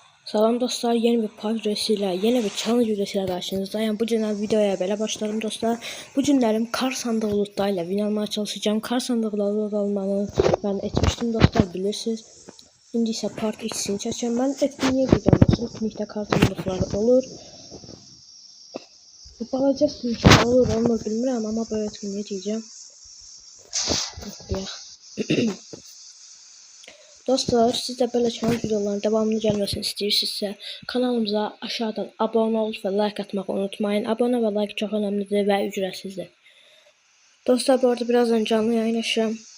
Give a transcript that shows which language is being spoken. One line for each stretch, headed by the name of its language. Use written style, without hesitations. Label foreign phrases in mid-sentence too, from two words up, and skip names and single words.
Turkish: Salam dostlar, yeni bir part videosuyla, yeni bir challenge videosuyla karşınızdayım. Bu günler videoya belə başlarım dostlar. Bu günlerim kar sandığı lootlarıyla win almaya çalışacağım. Kar sandıqları loot almanı ben etmiştim dostlar, bilirsiniz.
Azerbaijani: İndi ise part 2'sini çəkəcəm. Mən
Turkish: etkinliğe gidiyorum.
Azerbaijani: Etkinlikdə kar sandıqları olur. Balaca etkinlikdə olur, olmur bilmirəm,
Turkish: ama böyle etkinliğe gireceğim. Dostlar, siz de böyle challenge videoların devamlı gelmesini istiyorsanız kanalımıza aşağıdan abone olup ve like atmayı unutmayın. Abone ve like çok önemlidir ve ücretsizdir. Dostlar, bu arada birazdan canlı yayın açacağım.